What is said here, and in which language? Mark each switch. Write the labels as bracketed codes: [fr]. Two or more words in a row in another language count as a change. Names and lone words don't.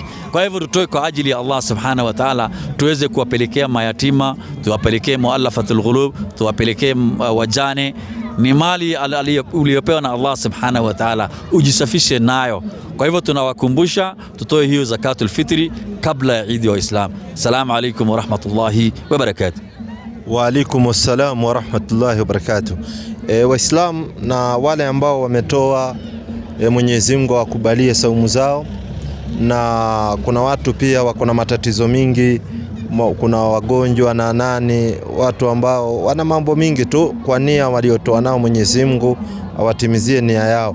[sw] Kwa hivyo tutoe kwa ajili ya Allah [ar] سبحانه وتعالى, [sw] tuweze kuwapelekea mayatima, tuwapelekee [ar] المؤلفة القلوب, [sw] tuwapelekee wajane. Ni mali uliyopewa na Allah [ar] سبحانه وتعالى, [sw] ujisafishe nayo. Kwa hivyo tunawakumbusha tutoe hiyo [ar] زكاة الفطر [sw] kabla ya Eid wa Islam. [ar] السلام عليكم ورحمة الله وبركاته. وعليكم السلام ورحمة الله وبركاته. [sw] Waislamu na wale ambao wametoa, Mwenyezi Mungu awakubalie saumu zao. Na kuna watu pia wako na matatizo mingi, kuna wagonjwa na watu ambao wana mambo mingi tu, kwa nia waliotoa nao Mwenyezi Mungu awatimizie nia yao.